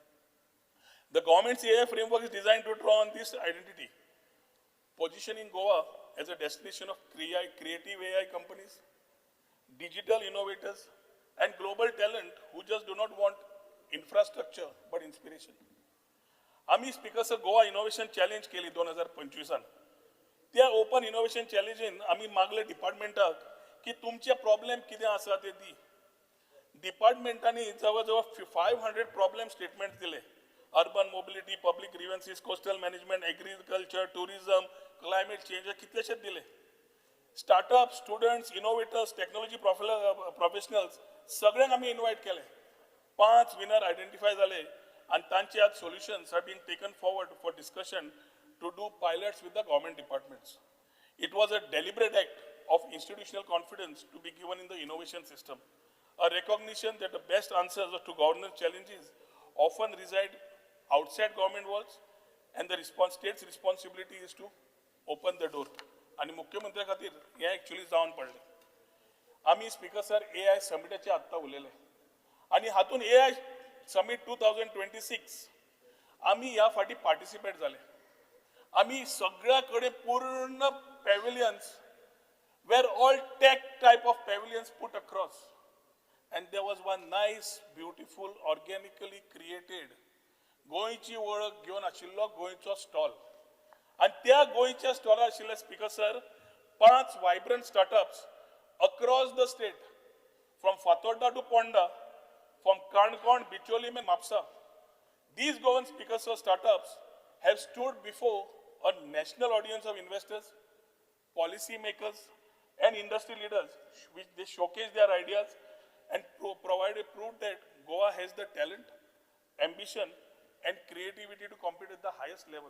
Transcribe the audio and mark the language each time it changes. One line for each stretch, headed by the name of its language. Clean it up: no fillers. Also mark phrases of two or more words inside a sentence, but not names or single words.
English: The government's AI framework is designed to draw on this identity, positioning Goa as a destination of creative AI companies, digital innovators, and global talent who just do not want infrastructure but inspiration.
Konkani: आम्ही स्पीकरचं गोवा इनोव्हेशन चॅलेंज केली 2025 त्या
English: open innovation challenge
Konkani: आम्ही मागले डिपार्टमेंटाक की तुमचे प्रॉब्लेम कितें आसा ते दी. डिपार्टमेंटांनी जवळजवळ 500
English: problem statement
Konkani: दिले.
English: urban mobility, public grievances, coastal management, agriculture, tourism, climate change
Konkani: कितलेशेच दिले.
English: startup, students, innovators, technology professionals
Konkani: सगळ्यांक आम्ही इन्व्हाइट केले.
English: 5 winner identify झाले and
Konkani: तांचे आज
English: solutions have been taken forward for discussion to do pilots with the government departments. It was a deliberate act of institutional confidence to be given in the innovation system, a recognition that the best answers to governance challenges often reside outside government walls and the state's responsibility is to open the door.
Konkani: आणि मुख्यमंत्री खातीर हे ऍक्च्युअली जावन पडले. आम्ही स्पीकर सर AI समिटाचे आत्ता उलयले आणि हातून AI समिट 2026 आम्ही या फाटी पार्टिसिपेट झाले. आम्ही सगळ्याकडे पूर्ण पॅव्हिलियन्स वेर
English: all tech type of pavilions put across and there was one nice beautiful organically created
Konkani: गोंयची वळख घेवन आशिल्लो गोंयचो स्टॉल. आणि त्या गोंयच्या स्टॉलार आशिल्ले स्पीकर सर 5 वायब्रंट स्टार्टअप्स
English: across the state from Fatorda to Ponda, from Karnkon, Bicholim and Mapsa. These government speakers or startups have stood before a national audience of investors, policy makers and industry leaders, which they showcase their ideas and provide a proof that Goa has the talent, ambition and creativity to compete at the highest level.